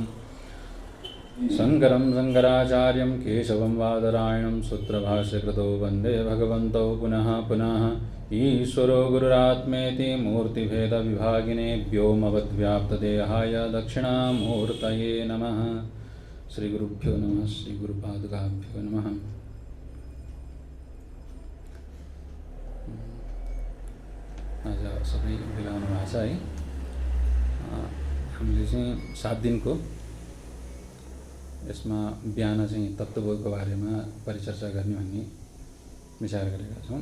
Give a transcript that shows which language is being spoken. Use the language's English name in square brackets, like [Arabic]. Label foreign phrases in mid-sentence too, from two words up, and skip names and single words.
[Sanskrit] शङ्करं शङ्कराचार्यं केशवं बादरायणं सूत्रभाष्यकृतो वन्दे भगवन्तौ पुनः पुनः। ईश्वरो गुरुरात्मेति मूर्तिभेदविभागिने व्योमवद्व्याप्तदेहाय दक्षिणामूर्तये नमः। श्रीगुरुभ्यो नमः। श्रीगुरुपादुकाभ्यो नमः। [Nepali] आज सबै मिलाउनु भएको छ है। हामीले चाहिँ 7 दिनको यसमा बिहान चाहिँ तत्त्वबोधको बारेमा परिचर्चा गर्ने भन्ने विचार गरेका छौँ।